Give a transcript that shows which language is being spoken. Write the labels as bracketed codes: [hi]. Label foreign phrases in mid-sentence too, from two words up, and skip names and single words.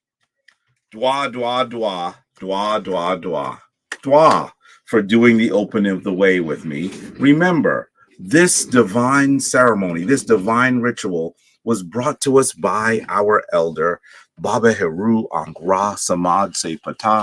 [en] Dwa, dwa, dwa, dwa, dwa, dwa. Dwa for doing the opening of the way with me. Remember, this divine ceremony, this divine ritual was brought to us by our elder, Baba Heru Angra Samad Sepata.